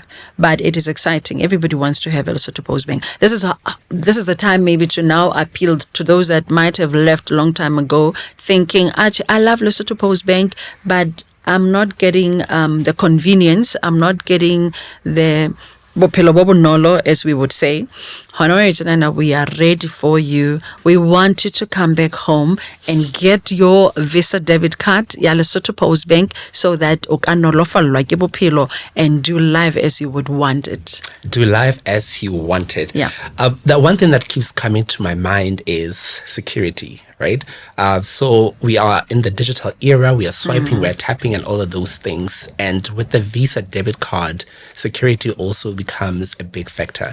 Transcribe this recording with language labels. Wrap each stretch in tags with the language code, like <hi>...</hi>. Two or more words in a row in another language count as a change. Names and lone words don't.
<en>But it is exciting. Everybody wants to have a Lesotho Postbank. This is the time maybe to now appeal to those that might have left a long time ago thinking, actually, I love Lesotho Postbank, but I'm not getting the convenience. I'm not getting the</en> <st>bophelo bo bonolo,</st> <en>as we would say. We are ready for you. We want you to come back home and get your Visa Debit Card, ya Lesotho Postbank, so that</en> <st>o ka nolofallwa ke bophelo</st> <en>and do life as you would want it. Do life as you want it. Yeah. The one thing that keeps coming to my mind is security, right? So we are in the digital era. We are swiping, we are tapping, and all of those things. And with the Visa Debit Card, security also becomes a big factor.</en>